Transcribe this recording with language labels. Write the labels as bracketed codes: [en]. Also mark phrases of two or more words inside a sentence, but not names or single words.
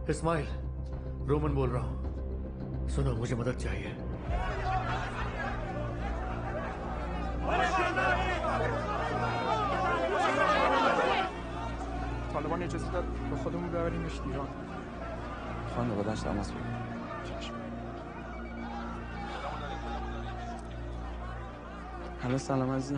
[hi] इस्माइल, रोमन बोल रहा हूँ। सुनो, मुझे मदद चाहिए। [fa] طالبان اجازه داد با خودمون ببریمش ایران. خانواده‌اش تماس بگیر. الو سلام عزیزم.